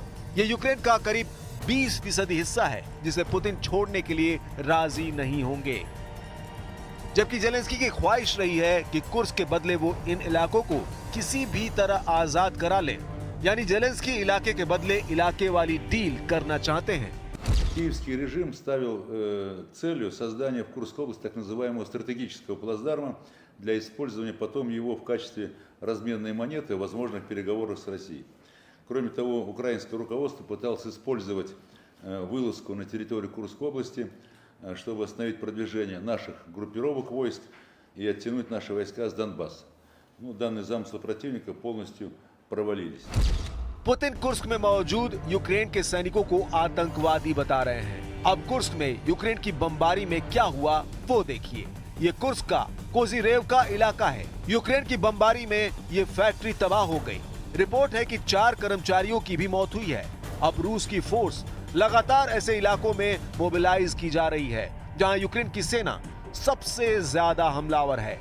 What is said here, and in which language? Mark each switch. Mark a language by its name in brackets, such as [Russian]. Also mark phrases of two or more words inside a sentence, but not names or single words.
[Hindi] ये यूक्रेन का करीब 20% हिस्सा है जिसे पुतिन छोड़ने के लिए राजी नहीं होंगे। जबकि जेलेंस्की की ख्वाहिश रही है कि कुर्स्क के बदले वो इन इलाकों को किसी भी तरह आजाद करा ले, यानी जेलेंस्की इलाके के बदले इलाके वाली डील करना चाहते हैं। [Russian] Киевский режим ставил целью создания в Курской области так называемого стратегического плацдарма для использования потом его в качестве разменной монеты в возможных переговорах с Россией. Кроме того, украинское руководство пыталось использовать вылазку на территорию Курской области, чтобы остановить продвижение наших группировок войск и оттянуть наши войска с Донбасса. Данные замыслы противника полностью провалились. [Hindi] पुतिन कुर्स्क में मौजूद यूक्रेन के सैनिकों को आतंकवादी बता रहे हैं। अब कुर्स्क में यूक्रेन की बमबारी में क्या हुआ वो देखिए। ये कुर्स्क का कोजीरेव का इलाका है। यूक्रेन की बमबारी में ये फैक्ट्री तबाह हो गई। रिपोर्ट है कि 4 कर्मचारियों की भी मौत हुई है। अब रूस की फोर्स लगातार ऐसे इलाकों में मोबिलाइज की जा रही है जहां यूक्रेन की सेना सबसे ज्यादा हमलावर है।